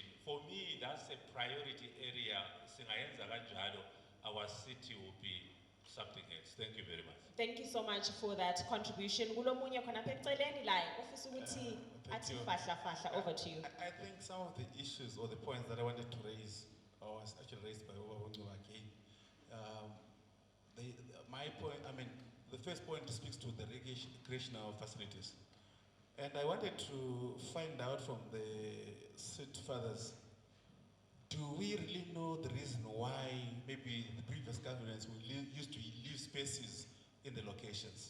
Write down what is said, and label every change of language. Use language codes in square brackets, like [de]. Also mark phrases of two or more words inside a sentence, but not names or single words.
[en] For me, that's a priority area. [zu] Singayenza kanjalo, [en] our city will be something else. Thank you very much. Thank you so much for that contribution. [zu] Kulomunye khona apha eceleni la ufisa ukuthi athi fahla [en] over to you. I think some of the issues or the points that I wanted to raise, or was actually raised by Uba again, they my point, the first point speaks to the recreational facilities. And I wanted to find out from the Sit Fathers, do we really know the reason why maybe the previous governments used to leave spaces in the locations?